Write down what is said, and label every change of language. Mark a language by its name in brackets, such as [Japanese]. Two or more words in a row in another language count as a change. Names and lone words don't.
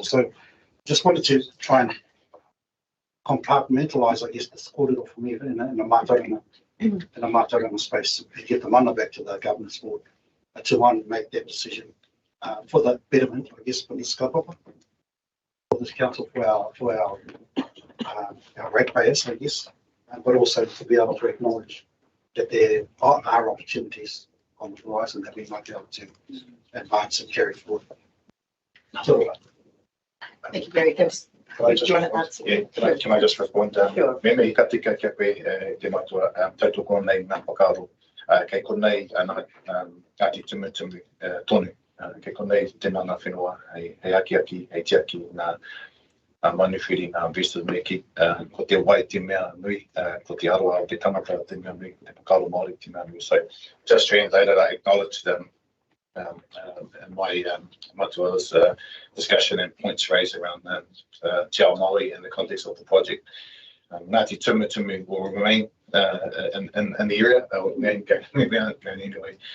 [English] So just wanted to try and compartmentalise, I guess, this corridor for me in a Matarama space, and get the mana back to the governance board to make that decision for the betterment, I guess, for this kaupapa, for this council, for our ratepayers, I guess, but also to be able to acknowledge that there are opportunities on the horizon that we might be able to advance and carry forward. Thank you, very good. Can I just respond? Yeah, can I just respond? [Māori] Mena I ka tika kia koe te matua tautoko nei ngā whakaaro. Kei konei ngāti tumutumu tonu. Kei konei te mana whenua hei aki, hei tiaki ngā manuwhiri, ngā investors me ki. Ko te wai te mea nui, ko te aroa o te tangata te mea nui, te whakaaro Māori te mea nui. [English] So just translated, I acknowledge them. And my Matua's discussion and points raised around [Māori] Te Ao Māori [English] in the context of the project. Ngāti Tumutumu will remain in the area, anyway.